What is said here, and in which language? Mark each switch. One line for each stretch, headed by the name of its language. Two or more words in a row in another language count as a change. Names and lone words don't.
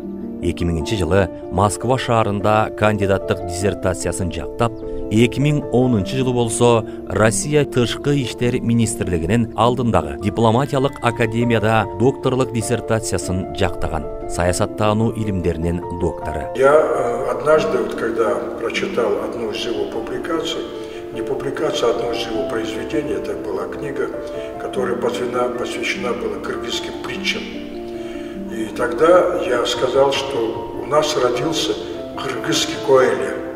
Kyrgyz: 2000 жылы Москва шаарында кандидаттык диссертациясын жактап, 2010 жылы болсо Россия тышкы иштер министрлигинин алдындагы дипломатиялык академияда докторлук диссертациясын жактаган. Саясаттануу илимдеринин доктору.
Russian: Я однажды, когда прочитал одну из его публикаций, не публикация, а одно из его произведений, это была книга, которая посвящена была кыргызским притчам. И тогда я сказал, что у нас родился кыргызский Коэлья.